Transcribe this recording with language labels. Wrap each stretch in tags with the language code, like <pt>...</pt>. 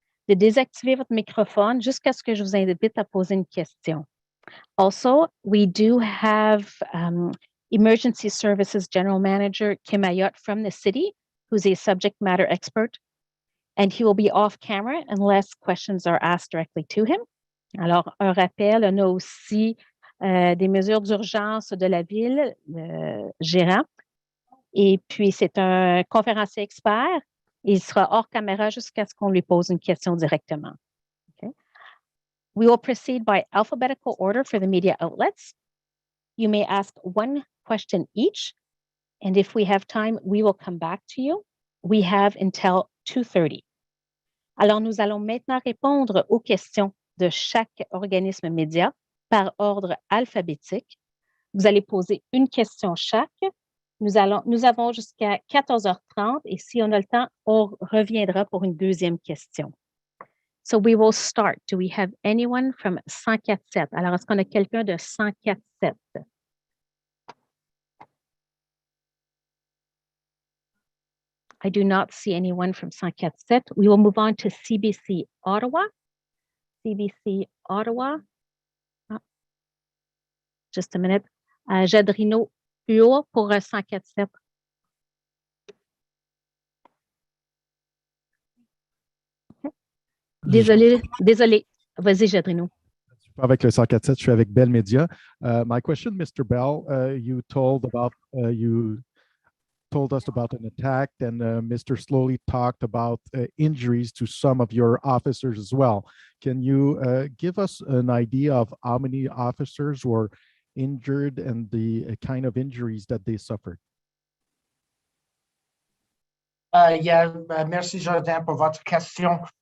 <fr>de désactiver votre microphone jusqu'à ce que je vous invite à poser une question.</fr> <en>Also, we do have Emergency Services General Manager Kim Ayotte from the city, who's a subject matter expert, and he will be off camera unless questions are asked directly to him.</en> <fr>Alors, un rappel, on a aussi des mesures d'urgence de la ville, le gérant, et puis c'est un conférencier expert. Il sera hors caméra jusqu'à ce qu'on lui pose une question directement.</fr> <en>Okay. We will proceed by alphabetical order for the media outlets. You may ask one question each, and if we have time, we will come back to you. We have until 2:30.</en> <fr>Alors, nous allons maintenant répondre aux questions de chaque organisme média par ordre alphabétique. Vous allez poser une question chaque. Nous avons jusqu'à 14h30 et si on a le temps, on reviendra pour une deuxième question.</fr> <en>So we will start. Do we have anyone from 104.7?</en> <fr>Alors, est-ce qu'on a quelqu'un de 104.7?</fr> <en>I do not see anyone from 104.7. We will move on to CBC Ottawa. CBC Ottawa. Oh, just a minute.</en> <fr>Jadrino Huot pour 104.7. Désolé. Vas-y, Jadrino. Avec le 104.7, je suis avec Bell Media.</fr> <en>My question, Mr. Bell, you told us about an attack, and Mr. Slowly talked about injuries to some of your officers as well. Can you give us an idea of how many officers were injured and the kind of injuries that they suffered?</en> <fr>Merci Jordan pour votre question.</fr>